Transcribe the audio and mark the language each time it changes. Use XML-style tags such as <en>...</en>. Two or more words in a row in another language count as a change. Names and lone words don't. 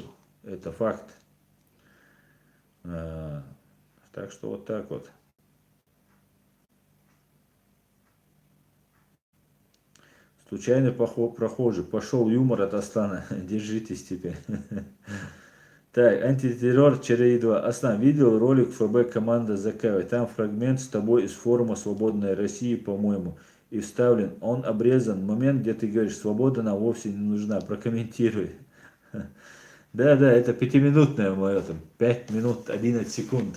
<ru>Это факт. Так что вот так вот. Случайный прохожий. Пошел юмор от Аслана. Держитесь теперь. Так, антитеррор ЧРИ-2. Аслан, видел ролик ФБ команда Закаева? Там фрагмент с тобой из форума «Свободной России», по-моему, и вставлен. Он обрезан. Момент, где ты говоришь, свобода нам вовсе не нужна. Прокомментируй. Да, да, это пятиминутное мое, там, 5 минут 11 секунд.</ru>